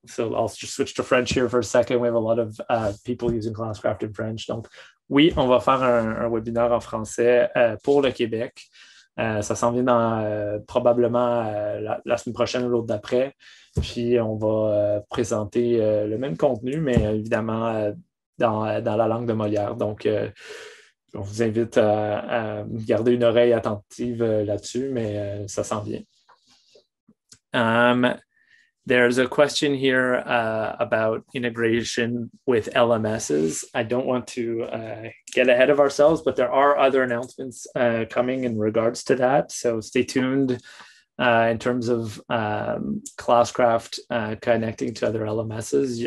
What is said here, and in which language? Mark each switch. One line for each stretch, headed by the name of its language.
English: So I'll just switch to French here for a second. We have a lot of people using Classcraft in French.
French: Donc oui, on va faire un webinaire en français pour le Québec. Ça s'en vient dans probablement la semaine prochaine ou l'autre d'après. Puis on va présenter le même contenu, mais évidemment dans la langue de Molière. Donc on vous invite à garder une oreille attentive là-dessus, mais ça s'en vient.
English: There's a question here about integration with LMSs. I don't want to get ahead of ourselves, but there are other announcements coming in regards to that. So stay tuned in terms of Classcraft connecting to other LMSs.